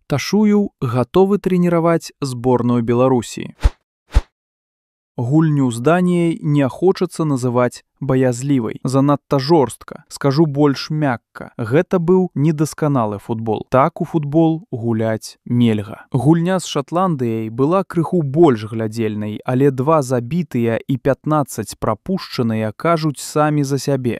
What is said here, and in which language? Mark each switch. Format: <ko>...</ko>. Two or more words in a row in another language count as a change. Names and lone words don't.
<ru>Ташуев готовы тренировать сборную Беларуси.</ru> <be>Гульню с Данией не хочется называть боязливой. Занадто жорстка, скажу больш мякка. Гэта быў недасканалы футбол. Так у футбол гуляць нельга. Гульня з Шатландыяй была крыху больш глядзельнай, але 2 забітыя і 15 прапушчаныя кажуць самі за сябе.</be>